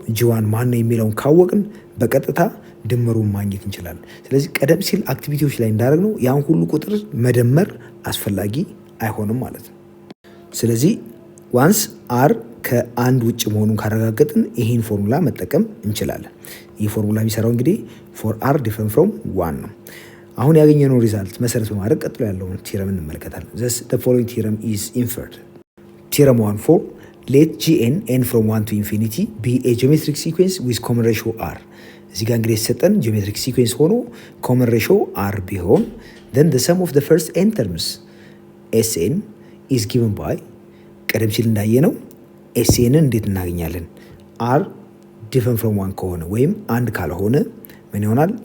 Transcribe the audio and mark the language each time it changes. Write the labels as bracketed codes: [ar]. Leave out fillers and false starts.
[am] ጂ1 ማን ነው የሚለውን ካወቅን በቀጥታ ድምሩን ማግኘት እንችላለን። ስለዚህ ቀደም ሲል አክቲቪቲዎች ላይ እንዳደረግነው ያን ሁሉ ቁጥር መደመር አስፈላጊ አይሆንም ማለት ነው። ስለዚህ ዋንስ አር ከአንድ ውጭ መሆኑን ካረጋገጥን ይህን ፎርሙላ መጠቀም እንችላለን። ይህ ፎርሙላ የሚሰራው እንግዲህ [en] ፎር አር ዲፍረንት ፍሮም 1 [am] ነው። አሁን ያገኘነው ሪዛልት መሰረት በማድረግ ቀጥሎ ያለውን ቲረም እንመለከታለን። [en] the following theorem is inferred. Theorem 1 for let gn n from 1 to infinity be a geometric sequence with common ratio r. [am] እዚህ ጋር እንግዲህ የተሰጠን ጂኦሜትሪክ ሲኩዌንስ ሆኖ ኮመን ሬሾ አር ቢሆን [en] then the sum of the first n terms sn is given by [am] ቀደም ሲል እንዳየነው ኤስኤንን እንዴት እናገኛለን? [en] አር ዲፍረንት ፍሮም 1 [am] ከሆነ ወይም አንድ ካልሆነ ምን ይሆናል?